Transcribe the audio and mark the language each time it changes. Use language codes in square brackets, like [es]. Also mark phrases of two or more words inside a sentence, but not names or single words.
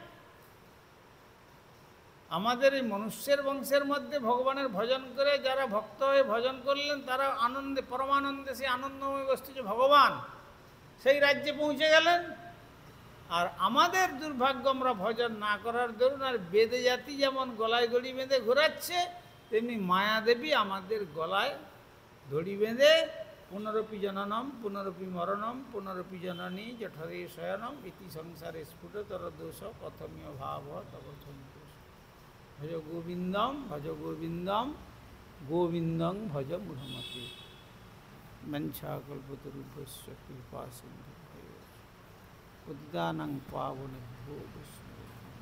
[bn] আমাদের এই মনুষ্যের বংশের মধ্যে ভগবানের ভজন করে যারা ভক্ত হয়ে ভজন করলেন তারা আনন্দে, পরমানন্দে সেই আনন্দময় বস্তু যে ভগবান, সেই রাজ্যে পৌঁছে গেলেন। আর আমাদের দুর্ভাগ্য, আমরা ভজন না করার দরুন আর বেদে জাতি যেমন গলায় দড়ি বেঁধে ঘোরাচ্ছে, তেমনি মায়াদেবী আমাদের গলায় দড়ি বেঁধে [sa] पुनरपि जननम पुनरपि मरणम पुनरपि जननी जठरे शयनम इति संसारे स्फुटतर दोष कथम्य भाव तव संतोष। भज गोविंदम गोविंदं भज मूढ़मते। मंशाकल्पतरुभ्यश्च कृपा सिन्धुभ्यो पतितानां पावनेभ्यो वैष्णवेभ्यो।